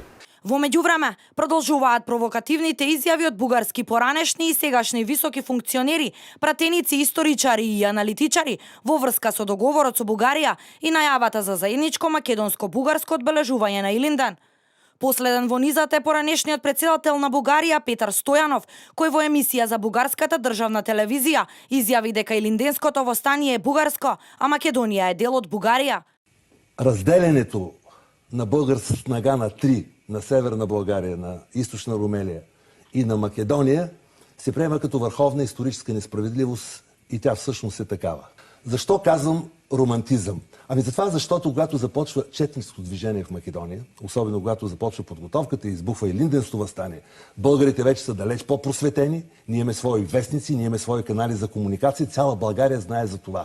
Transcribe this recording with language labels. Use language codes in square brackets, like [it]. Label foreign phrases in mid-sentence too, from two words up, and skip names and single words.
[mk] Во меѓувреме, продолжуваат провокативните изјави од бугарски поранешни и сегашни високи функционери, пратеници, историчари и аналитичари во врска со договорот со Бугарија и најавата за заедничко македонско-бугарско одбележување на Илинден. Последен во низата е поранешниот претседател на Бугарија Петар Стојанов, кој во емисија за бугарската државна телевизија изјави дека Илинденското востание е бугарско, а Македонија е дел од Бугарија. [bg] Разделянето на българска снага на три, на Северна България, на Източна Румелия и на Македония, се приема като върховна историческа несправедливост и тя всъщност е такава. Защо казвам романтизъм? Ами затова, защото когато започва четническо движение в Македония, особено когато започва подготовката и избухва и Илинденското въстание, българите вече са далеч по-просветени, ние имаме свои вестници, ние имаме свои канали за комуникация, цяла България знае за това.